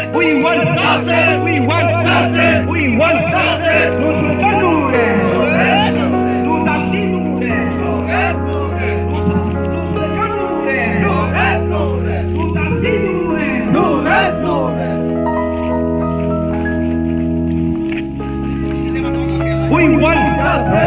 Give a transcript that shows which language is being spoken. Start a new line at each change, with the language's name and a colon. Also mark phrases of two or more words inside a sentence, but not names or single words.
English: We want justice. We want justice. We want justice. No solution, no rest. No justice, no rest. No solution, no rest. No justice, no rest. No rest, no rest. We want justice.